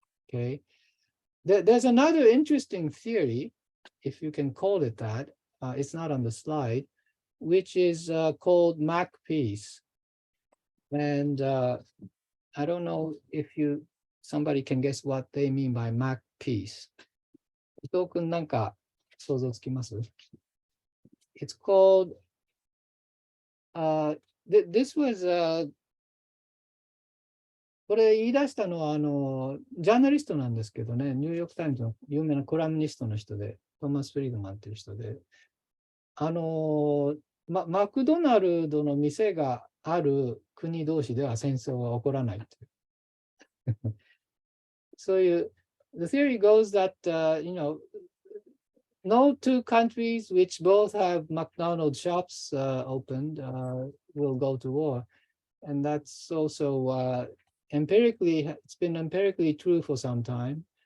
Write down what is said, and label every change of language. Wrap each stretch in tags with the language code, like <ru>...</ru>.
<en>Okay, there's another interesting theory, if you can call it that. It's not on the slide, which is called MAC peace. And I don't know if somebody can guess what they mean by Mac piece.</en> <ja>伊藤君なんか想像つきます？</ja> <en>It's called, this was,</en> <ja>これ言い出したのはジャーナリストなんですけどね、ニューヨークタイムズの有名なコラムニストの人で、トーマス・フリードマンっていう人で、マクドナルドの店がある国同士では戦争は起こらないという。そういう、</ja> <en>the theory goes that, no two countries which both have McDonald's shops opened will go to war. And that's also empirically, it's been empirically true for some time.</en>